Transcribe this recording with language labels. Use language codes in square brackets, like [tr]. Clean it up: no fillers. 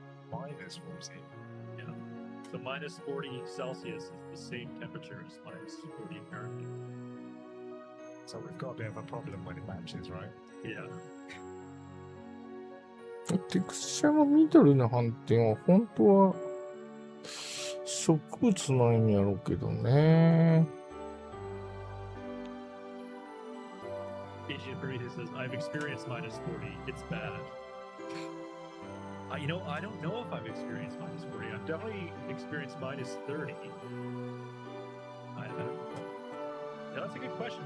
[en] -40. Yeah. So -40 Celsius is the same temperature as -40 Fahrenheit. So we've got a bit of a problem when it matches, right? Yeah. [ja] テクスチャの緑の斑点は本当は植物なんやろうけどね。 [en] Asian Burrito says, I've experienced -40. It's bad. I don't know if I've experienced -40. I've definitely experienced -30. I don't know. Yeah, that's a good question.